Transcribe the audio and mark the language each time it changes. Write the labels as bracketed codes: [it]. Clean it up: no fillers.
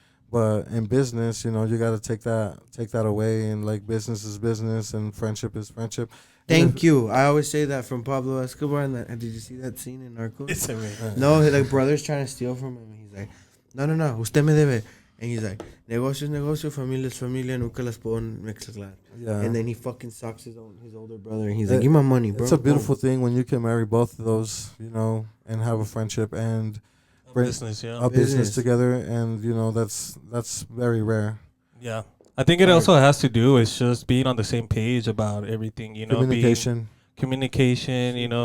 [en] But in business, you know, you gotta take that away, and like business is business, and friendship is friendship. Thank you. I always say that from Pablo Escobar. And did you see that scene in Narcos? it's a man. No, his like brother's trying to steal from him. He's like, no, [es] usted me debe. [en] And he's like, [es] negocio es negocio, familia es familia, nunca las puedo mezclar. [en] Yeah, And then he fucking sucks his older brother, and he's like, give me my money, bro. it's a beautiful thing when you can marry both of those, you know, and have a friendship and bring Business, yeah. a business Business. together, and you know that's very rare. Yeah. I think it also has to do with just being on the same page about everything, you know, communication, you know,